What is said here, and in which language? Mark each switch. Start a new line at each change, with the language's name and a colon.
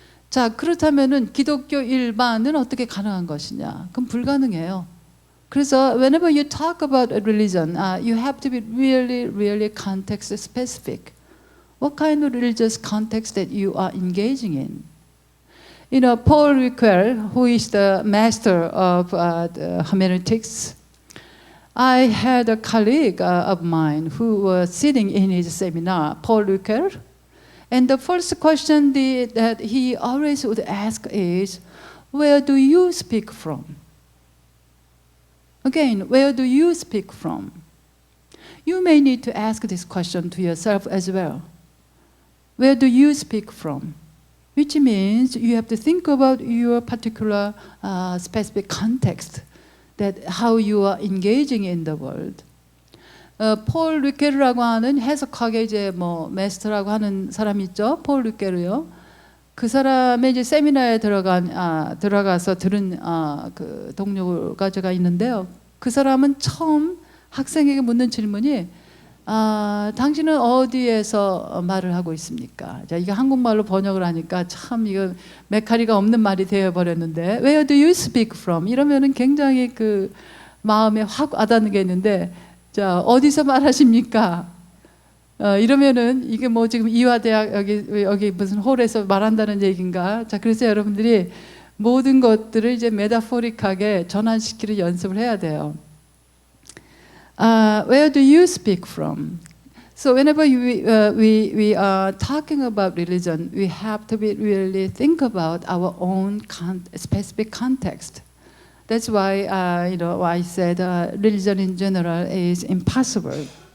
Korean: 자, 그렇다면은 기독교 일반은 어떻게 가능한 것이냐? 그럼 불가능해요.
English: 그래서 whenever you talk about a religion, you have to be really, really context specific. What kind of religious context that you are engaging in? Paul Ricoeur, who is the master of the hermeneutics, I had a colleague of mine who was sitting in his seminar, Paul Ricoeur, and the first question that he always would ask is, where do you speak from? Again, where do you speak from? You may need to ask this question to yourself as well. Where do you speak from? Which means you have to think about your particular specific context, that how you are engaging in the world.
Korean: 폴 리케르라고 하는 해석학의 마스터라고 하는 사람이 있죠. 폴 리케르요. 그 사람의 이제 세미나에 들어가서 들은 그 동료가 제가 있는데요. 그 사람은 처음 학생에게 묻는 질문이 당신은 어디에서 말을 하고 있습니까? 자, 이게 한국말로 번역을 하니까 참 이거 메카리가 없는 말이 되어버렸는데
English: Where do you speak from?
Korean: 이러면은 굉장히 그 마음에 확 와닿는 게 있는데 자, 어디서 말하십니까? 이러면은 이게 뭐 지금 이화대학 여기 무슨 홀에서 말한다는 얘기인가? 자, 그래서 여러분들이 모든 것들을 이제 메타포릭하게 전환시키는 연습을 해야 돼요.
English: Where do you speak from? So whenever we are talking about religion, we have to really think about our own specific context. That's why why I said religion in general is impossible.